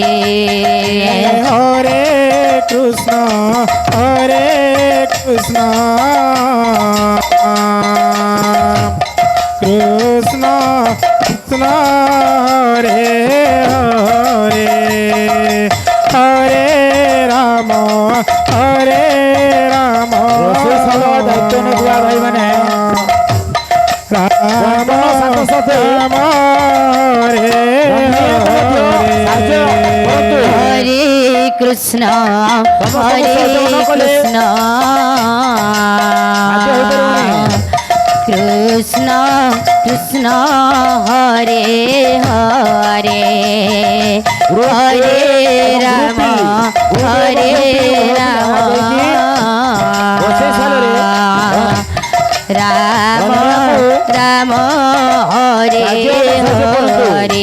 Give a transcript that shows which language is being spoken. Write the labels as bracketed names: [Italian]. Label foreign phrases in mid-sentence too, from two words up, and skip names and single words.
[Sanskrit] হরে কৃষ্ণ হরে কৃষ্ণ কৃষ্ণ কৃষ্ণ হরে হরে হরে রাম হরে রাম [Odia] ରୋଷେଇ ସମୟ ଦାୟିତ୍ୱ ନେଉଥିବା ଭାଇମାନେ ରାମ ସାଙ୍ଗସାଥି [Sanskrit] ରାମ ହରେ ହରେ হরে কৃষ্ণ হরে কৃষ্ণ কৃষ্ণ কৃষ্ণ হরে হরে হরে রাম হরে রাম রাম রাম হরে হরে